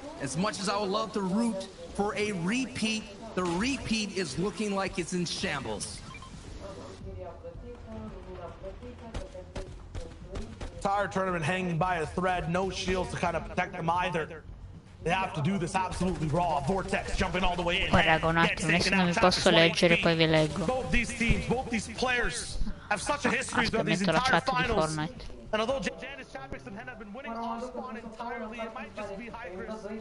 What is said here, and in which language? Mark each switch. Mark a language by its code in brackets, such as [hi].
[en] As much as I would love to root for a repeat, the repeat is looking like it's in shambles. Entire tournament hanging by a thread, no shields to kind of protect them either. They have to do this absolutely raw. Vortex jumping all the way in. [it] Raga, un attimo, adesso non mi posso leggere, poi vi leggo. [en] Both these teams, both these players have such a history [it] Aspetta, [en] throughout these [it] metto la [en] entire [it] chat di [en] finals. Fortnite. And although Janice, Chapix, and Hen have been winning off spawn entirely, it might just be High Chris.